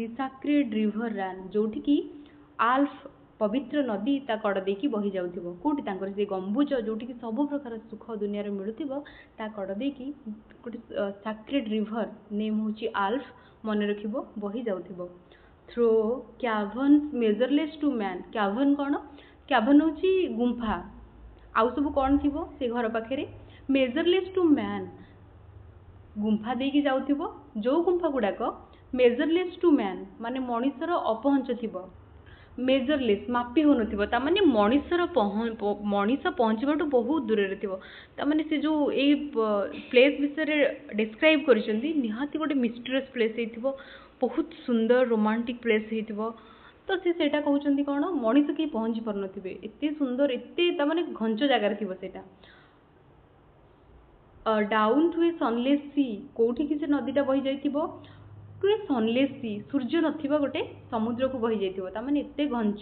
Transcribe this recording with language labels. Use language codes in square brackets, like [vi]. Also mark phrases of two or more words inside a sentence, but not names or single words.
[en] sacred river ran [or] ଯେଉଁଠିକି ଆଲ୍ଫ ପବିତ୍ର ନଦୀ ତା କଡ଼ ଦେଇକି ବହି ଯାଉଥିବ କେଉଁଠି ତାଙ୍କର ସେ ଗମ୍ବୁଜ ଯେଉଁଠିକି ସବୁ ପ୍ରକାର ସୁଖ ଦୁନିଆରେ ମିଳୁଥିବ ତା କଡ଼ ଦେଇକି ଗୋଟେ [en] sacred river name [or] ହେଉଛି ଆଲ୍ଫ ମନେ ରଖିବ ବହି ଯାଉଥିବ [en] through caverns measureless to man [or] cavern କ'ଣ cavern ହେଉଛି ଗୁମ୍ଫା ଆଉ ସବୁ କ'ଣ ଥିବ ସେ ଘର ପାଖରେ [en] measureless to man [or] ଗୁମ୍ଫା ଦେଇକି ଯାଉଥିବ ଯେଉଁ ଗୁମ୍ଫା ଗୁଡ଼ାକ [en] measureless to man [or] ମାନେ ମଣିଷର ଅପହଞ୍ଚ ଥିବ measureless ମାପି ହେଉନଥିବ ତାମାନେ ମଣିଷ ପହଞ୍ଚିବାଠୁ ବହୁତ ଦୂରରେ ଥିବ ତାମାନେ ସେ ଯେଉଁ ଏଇ ପ୍ଲେସ୍ ବିଷୟରେ ଡେସ୍କ୍ରାଇବ୍ କରିଛନ୍ତି ନିହାତି ଗୋଟେ [en] mysterious place [or] ହେଇଥିବ ବହୁତ ସୁନ୍ଦର [en] romantic place [or] ହେଇଥିବ ତ ସେ ସେଇଟା କହୁଛନ୍ତି କ'ଣ ମଣିଷ କେହି ପହଞ୍ଚି ପାରୁନଥିବେ ଏତେ ସୁନ୍ଦର ଏତେ ତାମାନେ ଘଞ୍ଚ ଜାଗାରେ ଥିବ ସେଇଟା [en] down to a sunless sea [or] କେଉଁଠିକି ସେ ନଦୀଟା ବହି ଯାଇଥିବ [en] to a sunless sea [or] ସୂର୍ଯ୍ୟ ନଥିବା ଗୋଟେ ସମୁଦ୍ରକୁ ବହି ଯାଇଥିବ ତାମାନେ ଏତେ ଘଞ୍ଚ